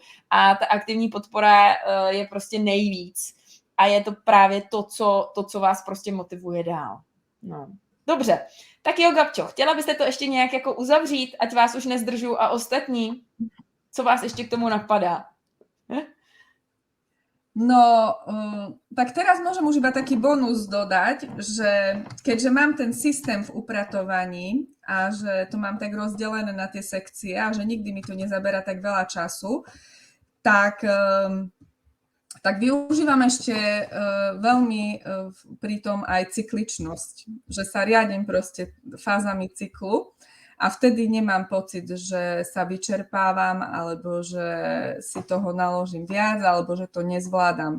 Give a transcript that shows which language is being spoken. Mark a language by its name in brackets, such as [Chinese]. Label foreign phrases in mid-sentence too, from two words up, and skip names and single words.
[Czech] A ta aktivní podpora je prostě nejvíc. A je to právě to, co vás prostě motivuje dál. No. Dobře. Tak jo, Gabčo, chtěla byste to ještě nějak jako uzavřít, ať vás už nezdržu a ostatní? Co vás ještě k tomu napadá? No, [Slovak] tak teraz môžem už iba taký bonus dodať, že keďže mám ten systém v upratovaní a že to mám tak rozdelené na tie sekcie a že nikdy mi to nezabera tak veľa času, tak využívam ešte veľmi pritom aj cykličnosť, že sa riadím proste fázami cyklu a vtedy nemám pocit, že sa vyčerpávam alebo že si toho naložím viac alebo že to nezvládam.